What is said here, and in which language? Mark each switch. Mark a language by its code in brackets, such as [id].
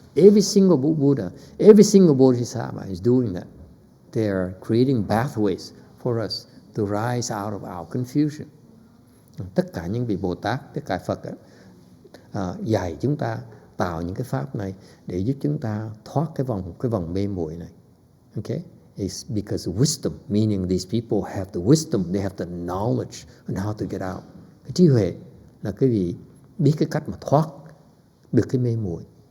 [en] Every single Buddha, every single Bodhisattva is doing that. They are creating pathways for us to rise out of our confusion. [vi] Tất cả những vị Bồ Tát, tất cả Phật dạy chúng ta tạo những cái pháp này để giúp chúng ta thoát cái vòng mê muội này. [en] Okay? It's because of wisdom, meaning these people have the wisdom, they have the knowledge on how to get out. [vi] Cái trí huệ là cái vị biết cái cách mà thoát được cái mê muội.